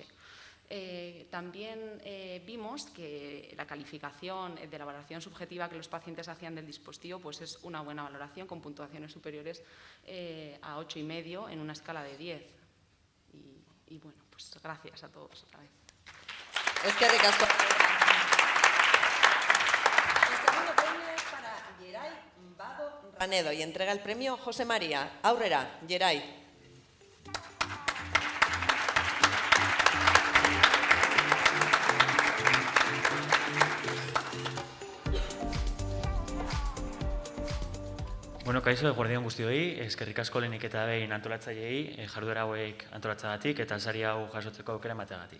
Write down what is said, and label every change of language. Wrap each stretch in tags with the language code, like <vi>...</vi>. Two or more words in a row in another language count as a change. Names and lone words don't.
<es>También vimos que la calificación de la valoración subjetiva que los pacientes hacían del dispositivo pues es una buena valoración, con puntuaciones superiores a 8,5 en una escala de 10. Y bueno, pues gracias a todos otra vez.</es> <eu>Eskerrik asko.</eu> <es>El segundo premio es para Geray Bago Ranedo y entrega el premio José María.</es> <eu>Aurrera, Geray. Bueno, kaixo, eguerdion guztioi, eskerrik asko lehenik eta behin antolatzaileei, jarduera hauek antolatzagatik eta sari hau jasotzeko aukera emateagatik.</eu>